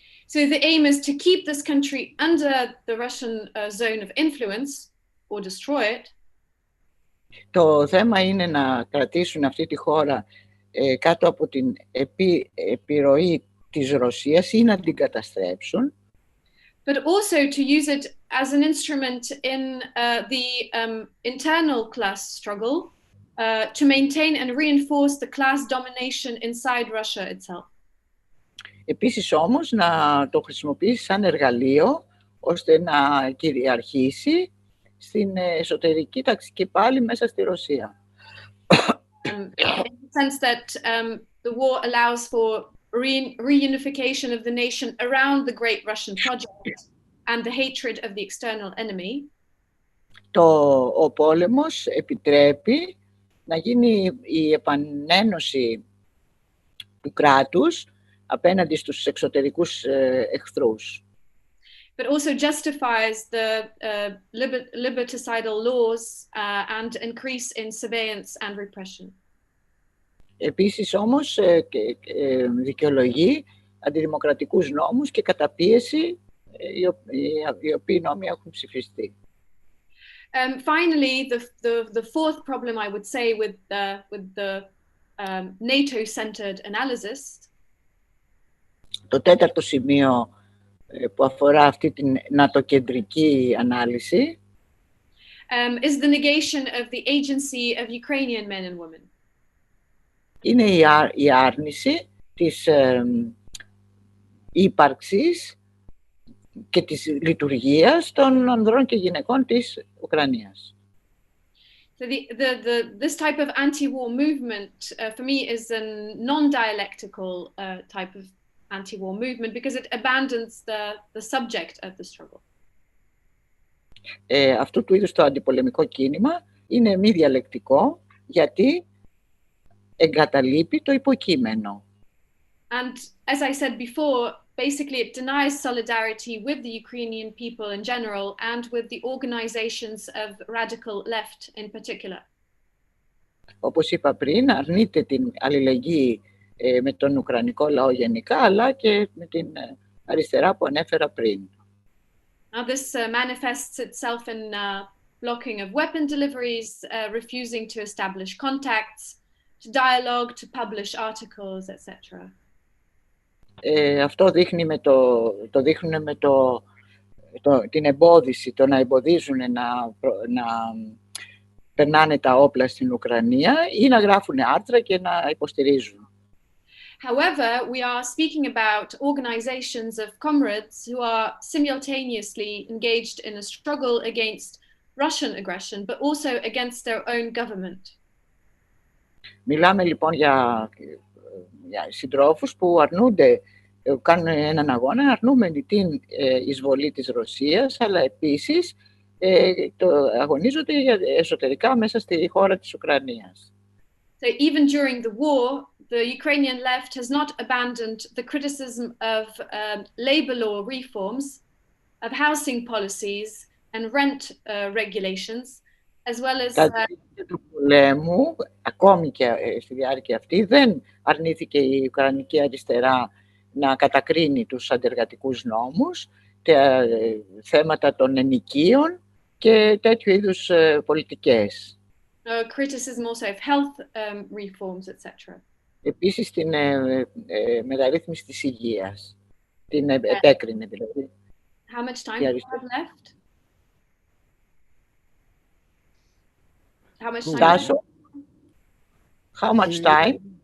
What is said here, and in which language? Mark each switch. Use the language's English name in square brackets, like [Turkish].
[English] So the aim is to keep this country under the Russian zone of influence or destroy it. [Greek] Το θέμα είναι να κρατήσουν αυτή τη χώρα κάτω από την επιρροή της Ρωσίας ή να την καταστρέψουν. [English] But also to use it as an instrument in the internal class struggle to maintain and reinforce the class domination inside Russia itself. [Greek] Επίσης όμως να το χρησιμοποιήσει σαν εργαλείο ώστε να κυριαρχήσει στην εσωτερική ταξική πάλι μέσα στη Ρωσία. [English] In the sense that the war allows for reunification of the nation around the great Russian project and the hatred of the external enemy. [Greek] Ο πόλεμος επιτρέπει να γίνει η επανένωση του κράτους απέναντι στους εξωτερικούς εχθρούς. [English] But also justifies the liberticidal laws and increase in surveillance and repression. [Greek] Επίσης όμως δικαιολογεί αντιδημοκρατικούς νόμους και καταπίεση οι οποίοι νόμοι έχουν ψηφιστεί. [English] Finally, the fourth problem I would say with the NATO-centered analysis. [Greek] Το τέταρτο σημείο που αφορά αυτή την νατοκεντρική ανάλυση [English] is the negation of the agency of Ukrainian men and women. [Greek] Είναι η άρνηση της ύπαρξης και της λειτουργίας των ανδρών και γυναικών της Ουκρανίας. [English] So this type of anti-war movement for me is a non-dialectical type of anti-war movement because it abandons the subject of the struggle. [Greek] Αυτού του είδους το αντιπολεμικό κίνημα είναι μη διαλεκτικό γιατί εγκαταλείπει το υποκείμενο. [English] And as I said before, basically it denies solidarity with the Ukrainian people in general and with the organizations of radical left in particular. [Greek] Όπως είπα πριν, αρνείται την αλληλεγγύη με τον Ουκρανικό λαό γενικά, αλλά και με την αριστερά που ανέφερα πριν. [English] Now this manifests itself in blocking of weapon deliveries, refusing to establish contacts, to dialogue, to publish articles, etc. [Greek] Αυτό δείχνει δείχνουν με την εμπόδιση, το να εμποδίζουν να περνάνε τα όπλα στην Ουκρανία ή να γράφουν άρθρα και να υποστηρίζουν. [English] However, we are speaking about organizations of comrades who are simultaneously engaged in a struggle against Russian aggression, but also against their own government. [Greek] Μιλάμε λοιπόν για συντρόφους που κάνουν έναν αγώνα αρνούμενοι την εισβολή της Ρωσίας, αλλά επίσης αγωνίζονται εσωτερικά μέσα στη χώρα της Ουκρανίας. [English] So even during the war, the Ukrainian left has not abandoned the criticism of labor law reforms, of housing policies and rent regulations, as well as... [Greek] Κατά τη διάρκεια του πολέμου, ακόμη και στη διάρκεια αυτή, δεν αρνήθηκε η Ουκρανική αριστερά να κατακρίνει τους αντεργατικούς νόμους, τα θέματα των ενοικίων και τέτοιου είδους πολιτικές. [English] Criticism also of health reforms, etc. [Greek] Επίσης, την μεταρρύθμιση της υγείας. Την επέκρινε, δηλαδή. [English] How much time do you have left? How much time? Τάσο, how much time?